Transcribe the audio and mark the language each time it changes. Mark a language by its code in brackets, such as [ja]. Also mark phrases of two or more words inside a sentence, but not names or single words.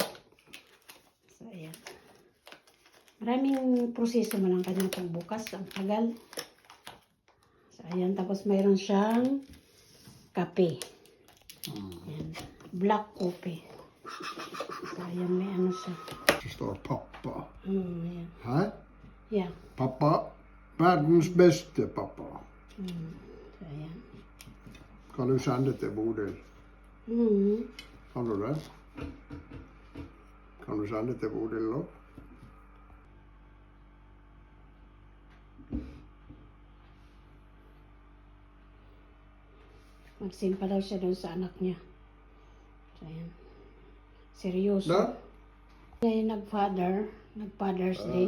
[tl] So, ayan. Maraming proseso mo ng kanyang pagbukas. Ang tagal. So, ayan. Tapos mayroon siyang kape. Ayan. [en] Black coffee. [tl] So, ayan. May ano siya. [sv] Det står pappa. [tl] Ayan. [sv] Här. [en] Yeah. [sv] Pappa. Världens bästa pappa. [tl] So, ayan. [sv] Kan du sända till Bodil? Kan du det? Kan du sända till Bodil då? [tl] Magsimpa daw siya doon sa anak niya. So, ayan. Seryoso. Da? Ngayon nag-Father's Day.